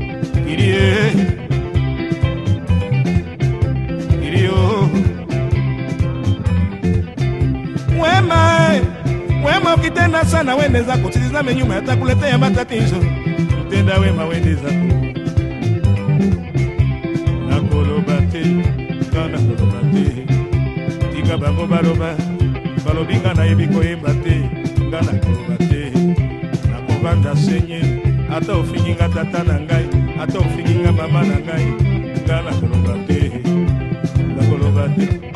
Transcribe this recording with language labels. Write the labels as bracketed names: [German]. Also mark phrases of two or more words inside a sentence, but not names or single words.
[Swahili] Wema ukitenda sana wende zako, usitizame nyuma yatakuletea matatizo. Mtenda wema wende zako. Nakolobate, [Lingala] kana kolobate. Tika bango baloba, balobinga na ebiko embate, ngana kolobate. Nakobanda senye, ata ofikinga tata na ngai, ata ofikinga mama na ngai, ngana kolobate. Nakolobate.